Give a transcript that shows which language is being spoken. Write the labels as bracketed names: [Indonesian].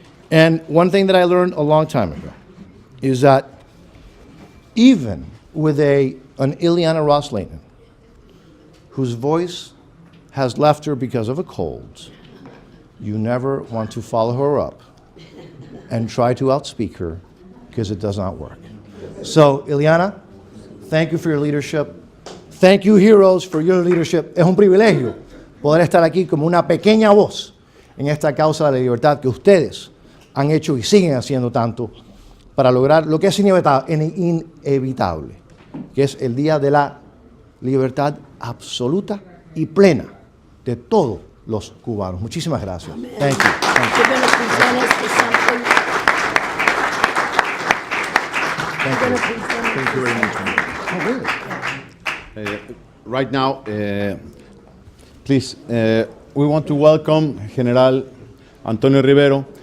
[English] And one thing that I learned a long time ago is that even with an Ileana Rosletinen, whose voice has left her because of a cold, you never want to follow her up and try to outspeak her, because it does not work. So, Ileana, thank you for your leadership. Thank you, heroes, for your leadership. [Spanish] Es un privilegio poder estar aquí como una pequeña voz en esta causa de la libertad que ustedes han hecho y siguen haciendo tanto para lograr lo que es inevitable, que es el día de la libertad absoluta y plena de todos los cubanos. Muchísimas gracias. [English] Thank you. You're going to present us with something. Thank you. Thank you very much. Right now, please, we want to welcome General Antonio Rivero.